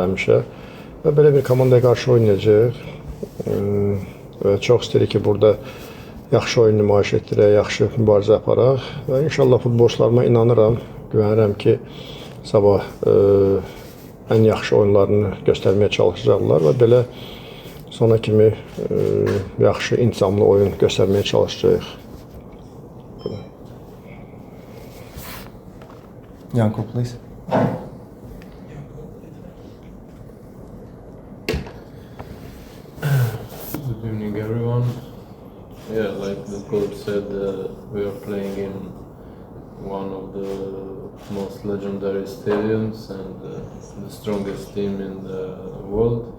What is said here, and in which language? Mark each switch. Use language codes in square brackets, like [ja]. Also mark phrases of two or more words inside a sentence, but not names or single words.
[az] həmişə və belə bir komandaya qarşı oynayacaq və çox istəyirik ki, burada yaxşı oyun nümayiş etdirək, yaxşı mübarizə aparaq və inşallah futbolçularıma inanıram, güvənirəm ki, sabah ən yaxşı oyunlarını göstərməyə çalışacaqlar və belə sona kimi yaxşı, intizamlı oyun göstərməyə çalışacağıq. [en] Yanko, please. Good evening, everyone. Yeah, like the coach said, we are playing in one of the most legendary stadiums and the strongest team in the world.